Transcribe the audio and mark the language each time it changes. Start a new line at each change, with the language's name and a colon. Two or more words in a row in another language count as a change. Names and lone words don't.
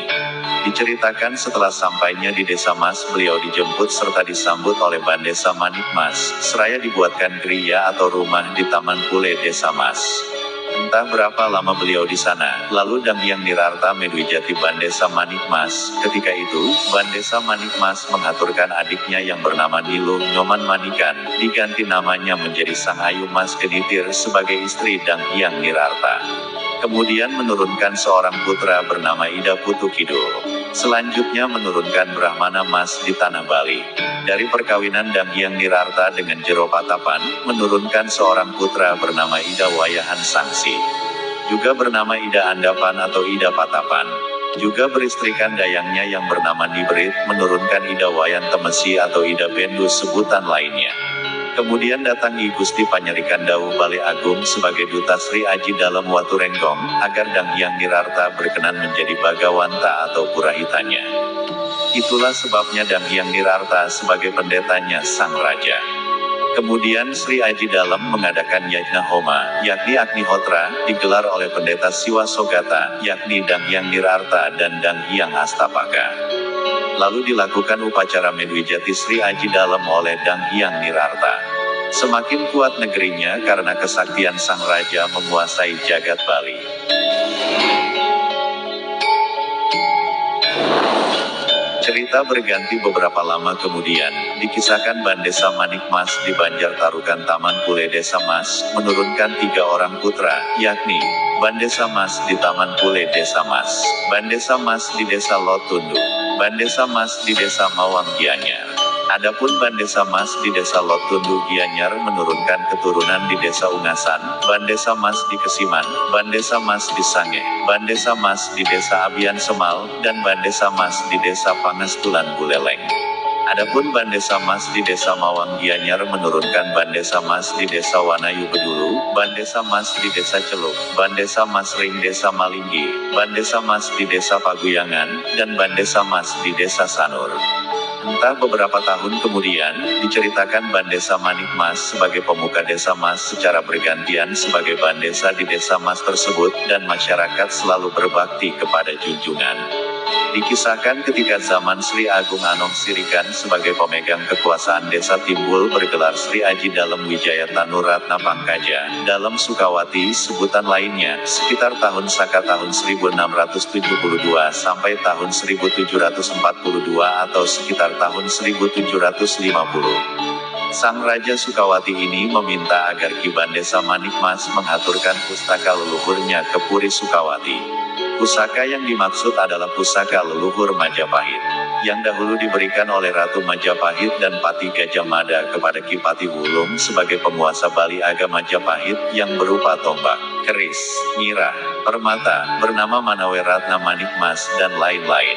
Indonesian: Diceritakan setelah sampainya di Desa Mas, beliau dijemput serta disambut oleh Bandesa Manik Mas, seraya dibuatkan griya atau rumah di Taman Pule Desa Mas. Entah berapa lama beliau di sana, lalu Dang Hyang Nirarta Medwijati Bandesa Manik Mas. Ketika itu, Bandesa Manik Mas mengaturkan adiknya yang bernama Niluh Nyoman Manikan, diganti namanya menjadi Sang Ayu Mas Genitir sebagai istri Dang Hyang Nirarta. Kemudian menurunkan seorang putra bernama Ida Putu Kidul. Selanjutnya menurunkan Brahmana Mas di Tanah Bali. Dari perkawinan Dang Hyang Nirarta dengan Jero Patapan, menurunkan seorang putra bernama Ida Wayahan Sangsi. Juga bernama Ida Andapan atau Ida Patapan. Juga beristrikan dayangnya yang bernama Nibrit, menurunkan Ida Wayan Temesi atau Ida Bendu sebutan lainnya. Kemudian datang I Gusti Panyerikan Dawuh Bale Agung sebagai Duta Sri Aji dalam Watu Renggong, agar Dang Hyang Nirarta berkenan menjadi Bagawanta atau Purahitanya. Itulah sebabnya Dang Hyang Nirarta sebagai pendetanya Sang Raja. Kemudian Sri Aji Dalem mengadakan Yajna Homa, yakni Agnihotra, digelar oleh pendeta Siwa Sogata, yakni Dang Hyang Nirarta dan Dang Hyang Astapaka. Lalu dilakukan upacara Medwijati Sri Aji Dalem oleh Dang Hyang Nirarta. Semakin kuat negerinya karena kesaktian Sang Raja menguasai jagat Bali. Cerita berganti beberapa lama kemudian, dikisahkan Bandesa Manik Mas di Banjar Tarukan Taman Pule Desa Mas, menurunkan 3 orang putra, yakni, Bandesa Mas di Taman Pule Desa Mas, Bandesa Mas di Desa Lotundu, Bandesa Mas di Desa Mawang Gianyar. Adapun Bandesa Mas di Desa Lotundu Gianyar menurunkan keturunan di Desa Ungasan, Bandesa Mas di Kesiman, Bandesa Mas di Sange, Bandesa Mas di Desa Abian Semal, dan Bandesa Mas di Desa Pangastulan Buleleng. Adapun Bandesa Mas di Desa Mawang Gianyar menurunkan Bandesa Mas di Desa Wanayu Bedulu, Bandesa Mas di Desa Celuk, Bandesa Mas Ring Desa Malinggi, Bandesa Mas di Desa Paguyangan, dan Bandesa Mas di Desa Sanur. Entah beberapa tahun kemudian, diceritakan Bandesa Manik Mas sebagai pemuka Desa Mas secara bergantian sebagai Bandesa di Desa Mas tersebut, dan masyarakat selalu berbakti kepada junjungan. Dikisahkan ketika zaman Sri Agung Anom Sirikan sebagai pemegang kekuasaan desa Timbul bergelar Sri Aji Dalem Wijaya Tanuratna Pangkaja, dalam Sukawati sebutan lainnya, sekitar tahun Saka tahun 1672 sampai tahun 1742 atau sekitar tahun 1750. Sang Raja Sukawati ini meminta agar Ki Bandesa Manik Mas mengaturkan pustaka leluhurnya ke Puri Sukawati. Pusaka yang dimaksud adalah pusaka leluhur Majapahit, yang dahulu diberikan oleh Ratu Majapahit dan Pati Gajah Mada kepada Ki Pati Wulung sebagai penguasa Bali Aga Majapahit, yang berupa tombak, keris, nyirah, permata, bernama Manaweratna Manik Mas, dan lain-lain.